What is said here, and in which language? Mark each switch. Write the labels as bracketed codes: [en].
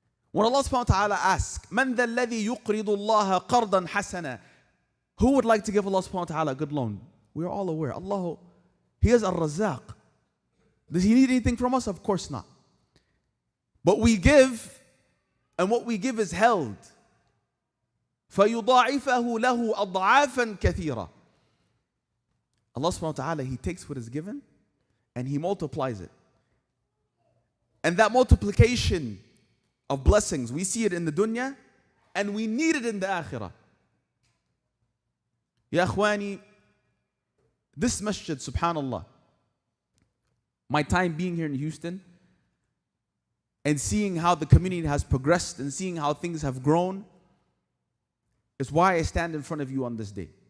[en] When Allah subhanahu wa ta'ala asks, [ar] مَنْ ذَا الَّذِي يُقْرِضُ اللَّهَ قَرْضًا حَسَنًا, [en] who would like to give Allah subhanahu wa ta'ala a good loan? We are all aware. Allah, He is Ar-Razzaq. Does He need anything from us? Of course not. But we give, and what we give is held. [ar] فَيُضَاعِفَهُ لَهُ أَضْعَافًا كَثِيرًا. [en] Allah subhanahu wa ta'ala, He takes what is given and He multiplies it. And that multiplication of blessings, we see it in the dunya and we need it in the akhirah. Ya akhwani, this masjid, subhanallah, my time being here in Houston and seeing how the community has progressed and seeing how things have grown is why I stand in front of you on this day.